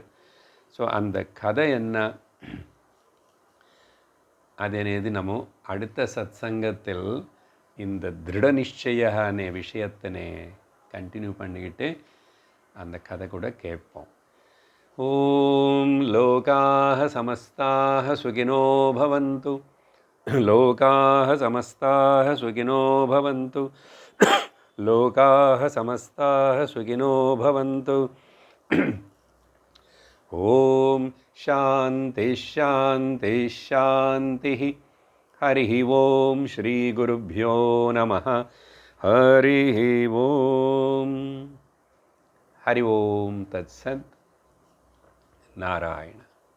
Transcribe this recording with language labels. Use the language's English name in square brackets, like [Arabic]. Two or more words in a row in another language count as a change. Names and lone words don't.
[Tamil] ஸோ அந்த கதை என்ன அதனது நம்ம அடுத்த சத்சங்கத்தில் இந்த திருட நிச்சயனே விஷயத்தினே கண்டினியூ பண்ணிக்கிட்டு அந்த கதை கூட கேட்போம். [Sanskrit] ॐ लोकाः समस्ताः सुखिनो भवन्तु லோகாः समस्ताः सुखिनो भवन्तु लोकाः समस्ताः सुखिनो भवन्तु ॐ शान्ति शान्ति शान्तिः हरिः ॐ श्रीगुरुभ्यो नमः हरिः ॐ हरि ॐ तत्सत् नारायण